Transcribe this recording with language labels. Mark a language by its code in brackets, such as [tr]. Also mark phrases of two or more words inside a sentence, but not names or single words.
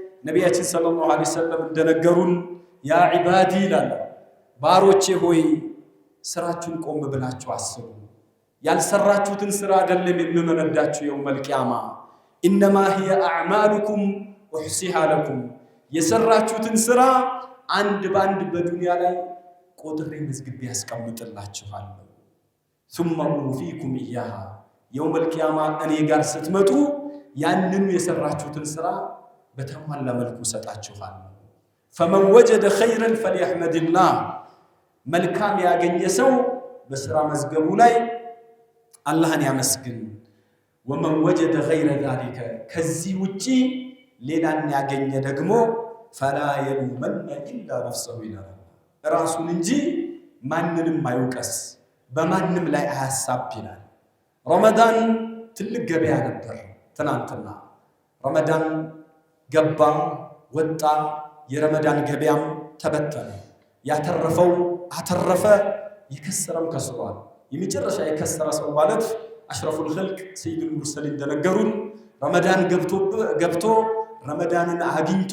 [am] ነቢያችን [ar] صلى الله عليه وسلم [am] እንደነገሩን [ar] يا عبادي [am] ይላል ባሮቼ ሆይ ስራችሁን ቆም ብላችሁ አስቡ። ያልሰራችሁትን ስራ አይደለም የምመነዳችሁ [ar] يوم القيامة إنما هي أعمالكم أحصيها لكم [am] የሰራችሁትን ስራ አንድ ባንድ በዱንያ ላይ ቆጥሬ መዝግቤ ያስቀምጥላችኋለሁ። [ar] ثم أوفيكم إياها يوم القيامة [am] እኔ ጋር ስትመጡ ያንኑ የሰራችሁትን ስራ በተሟላ መልኩ ሰጣችኋለሁ። [ar] فمن وجد خيرا فليحمد الله [am] መልካም ያገኘ ሰው በስራ መዝገቡ ላይ አላህን ያመስግን። [ar] ومن وجد غير ذلك [am] ከዚህ ውጪ ሌላን ያገኘ ደግሞ [ar] فلا يلومن إلا نفسه [am] ይላል ራሱን እንጂ ማንንም አይውቀስ በማንም ላይ አያሳብ ይላል። ረመዳን ትልቅ ገበያ ነበር። ትናንትና ረመዳን ገባ ወጣ፣ የረመዳን ገበያም ተበተነ። ያተረፈው አተረፈ፣ የከሰረም ከስሯል። የመጨረሻ የከሰረ ሰው ማለት [ar] أشرف الخلق سيد المرسلين [am] እንደነገሩን ረመዳን ገብቶ ረመዳንን አግኝቶ